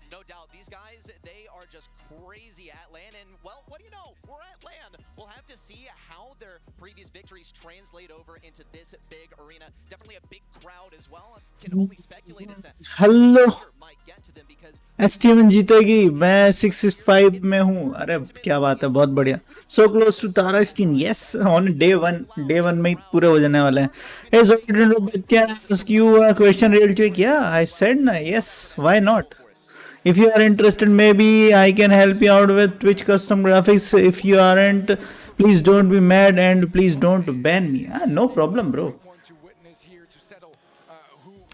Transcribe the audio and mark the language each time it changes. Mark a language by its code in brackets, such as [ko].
[en] No doubt, these guys, they are just crazy at LAN, and well, what do you know? We're at LAN. We'll have to see how their previous victories translate over into this big arena. Definitely a big crowd as well. Can only speculate as to [hi] hello. [en] might get to them because [hi] STM जीतेगी. मैं 65 में हूँ. अरे क्या बात है, बहुत बढ़िया. [en] So close to Tara स्टीन. Yes, on day one [hi] में ही पूरे हो जाने वाले हैं. [en] Hey, so can I ask you a question real quick? Yeah, I said na. Yes, why not? If you are interested, maybe I can help you out with Twitch custom graphics. If you aren't, please don't be mad and please don't ban me. No problem, bro. Want to witness here to settle who